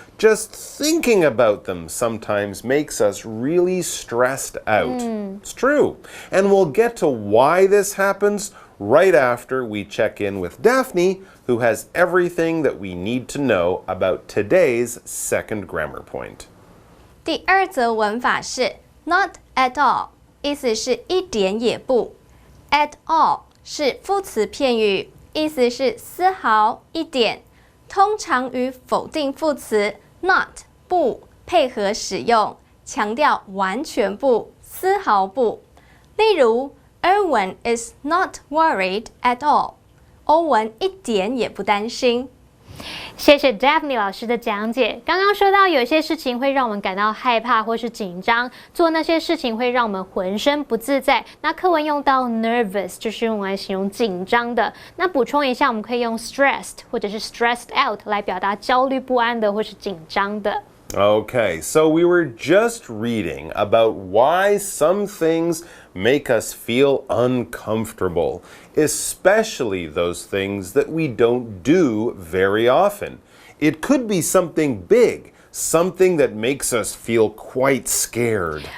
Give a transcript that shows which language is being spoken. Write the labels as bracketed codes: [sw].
[en] Just thinking about them sometimes makes us really stressed out. It's true. And we'll get to why this happens right after we check in with Daphne, who has everything that we need to know about today's second grammar point. [zh] 第二则文法是 not at all， 意思是一点也不。 at all 是副词片语，意思是丝毫、一点，通常与否定副词 not 不配合使用，强调完全不、丝毫不。例如 [en] Erwin is not worried at all， [zh] 欧文一点也不担心。谢谢 Daphne 老师的讲解。刚刚说到有些事情会让我们感到害怕或是紧张，做那些事情会让我们浑身不自在。那课文用到 nervous 就是用来形容紧张的。那补充一下，我们可以用 stressed 或者是 stressed out 来表达焦虑不安的或是紧张的。 [en] Okay, so we were just reading about why some things make us feel uncomfortable, especially those things that we don't do very often. It could be something big, something that makes us feel quite scared.